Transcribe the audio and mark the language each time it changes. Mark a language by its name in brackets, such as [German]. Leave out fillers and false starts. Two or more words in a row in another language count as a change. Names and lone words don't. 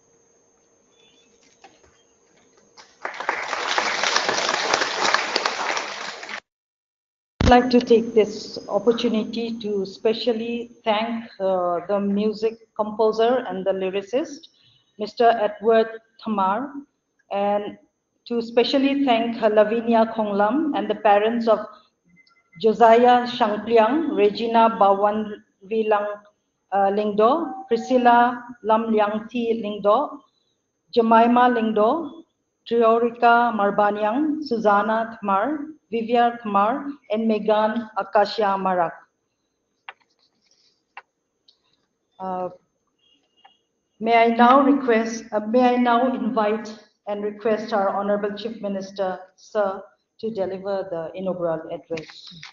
[English] I'd like to take this opportunity to specially thank the music composer and the lyricist, Mr. Edward Thamar, and to specially thank Lavinia Khonglam and the parents of Josiah Shangpliang, Regina Bawanvilang Lingdo, Priscilla Lam Liang Thi Lingdo, Jemima Lingdo, Triorica Marbanyang, Susanna Thamar, Vivia Thamar, and Megan Akasha Marak. Uh, may I now invite and request our Honorable Chief Minister, Sir, to deliver the inaugural address.